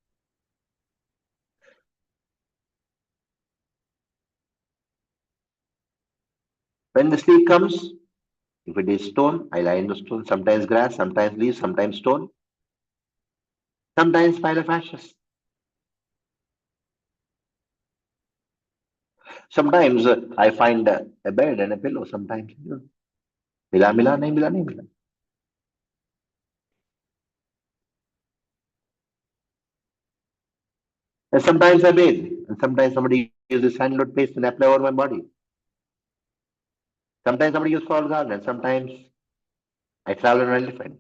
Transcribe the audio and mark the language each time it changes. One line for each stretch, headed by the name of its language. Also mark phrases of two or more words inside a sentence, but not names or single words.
English: When the sleep comes, if it is stone, I lie in the stone. Sometimes grass, sometimes leaves, sometimes stone. Sometimes pile of ashes. Sometimes I find a bed and a pillow. Sometimes,
Hindi: मिला मिला, नहीं मिला, नहीं मिला.
English: And sometimes I bathe, and sometimes somebody uses sandalwood paste and apply over my body. Sometimes somebody gives false garland. Sometimes I travel on an elephant.